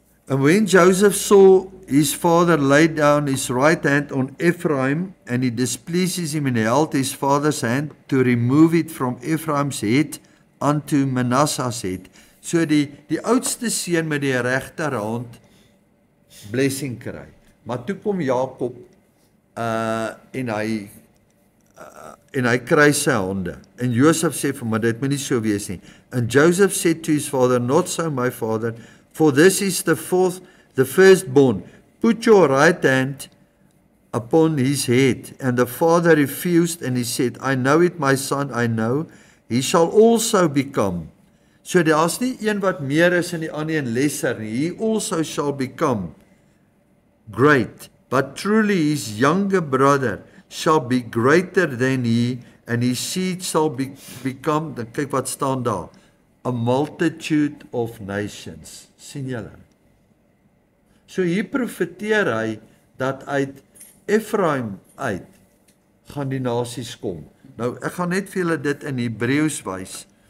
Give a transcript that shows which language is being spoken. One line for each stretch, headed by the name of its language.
English: And when Joseph saw his father lay down his right hand on Ephraim, and he displeases him and held his father's hand to remove it from Ephraim's head unto Manasseh's head.
Afrikaans: So die oudste seun met die regterhand blessing kry. Maar toe kom Jakob en hy kry sy hande. En Joseph sê vir hom, maar dit moet nie so wees nie.
English: And Joseph said to his father, not so my father, for this is the firstborn. Put your right hand upon his head. And the father refused, and he said, I know it, my son, I know. He shall also become.
Afrikaans: So daar's nie een wat meer is en die ander een lesser nie.
English: He also shall become great. But truly his younger brother shall be greater than he, and his seed shall become,
Afrikaans: dan kyk wat staan daar,
English: a multitude of nations.
Afrikaans: Sien julle? So hier profeteer hy, dat uit Ephraim uit, gaan die nasies kom. Nou, ek gaan net vir julle dit in Hebreëus wys.